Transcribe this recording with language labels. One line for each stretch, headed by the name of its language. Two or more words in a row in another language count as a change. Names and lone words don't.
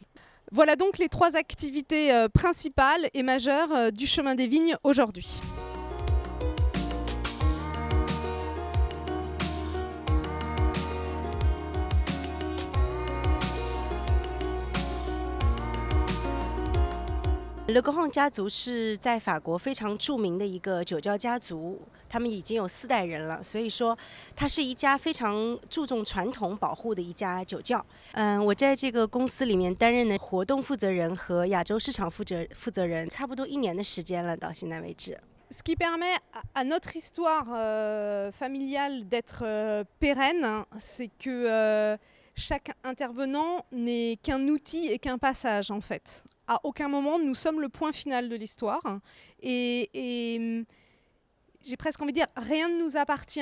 French: Voilà donc les 3 activités principales et majeures du Chemin des Vignes aujourd'hui.
Chinese: Le Grand 家族是在法国非常著名的一个酒窖家族，他们已经有4代人了，所以说它是一家非常注重传统保护的一家酒窖。我在这个公司里面担任的活动负责人和亚洲市场负责人，差不多1年的时间了，到现在为止。
French: Ce qui permet à notre histoire familiale d'être pérenne, c'est que chaque intervenant n'est qu'un outil et qu'un passage en fait. À aucun moment, nous sommes le point final de l'histoire. Et j'ai presque envie de dire, rien ne nous appartient.